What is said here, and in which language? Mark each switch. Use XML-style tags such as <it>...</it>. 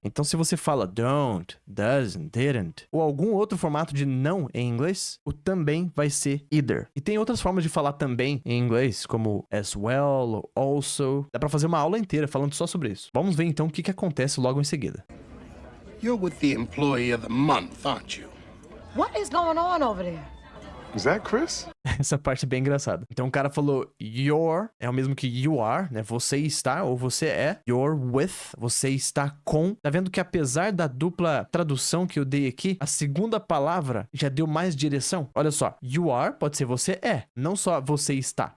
<pt>Então, se você fala don't, doesn't, didn't, ou algum outro formato de não em inglês, o também vai ser either. E tem outras formas de falar também em inglês, como as well, ou also. Dá pra fazer uma aula inteira falando só sobre isso. Vamos ver então o que acontece logo em seguida.</pt> <en>You're with the employee of the month, aren't you? What is going on over there? Is that Chris?</en> <pt>Essa parte é bem engraçada. Então o cara falou your, é o mesmo que you are, né? Você está ou você é.</pt> <en>You're with,</en> <pt>você está com. Tá vendo que apesar da dupla tradução que eu dei aqui, a segunda palavra já deu mais direção? Olha só,</pt> <en>you are</en> <pt>pode ser você é, não só você está.</pt>